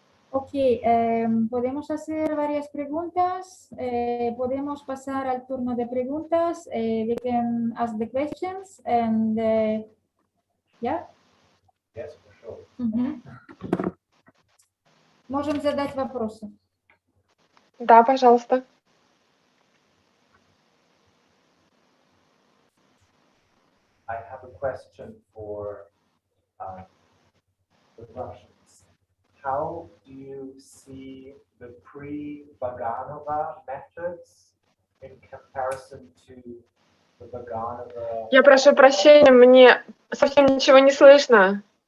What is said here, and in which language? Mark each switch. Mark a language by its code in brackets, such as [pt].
[es] Ok, podemos hacer varias preguntas. Podemos pasar al turno de preguntas. [en] We can ask the questions and yeah. Yes, for sure. [ru] Можем задать вопросы. Да, пожалуйста. [en] I have a question for the Russians. How do you see the pre-Vaganova methods in comparison to the Vaganova? [ru] Я прошу прощения, мне совсем ничего не слышно.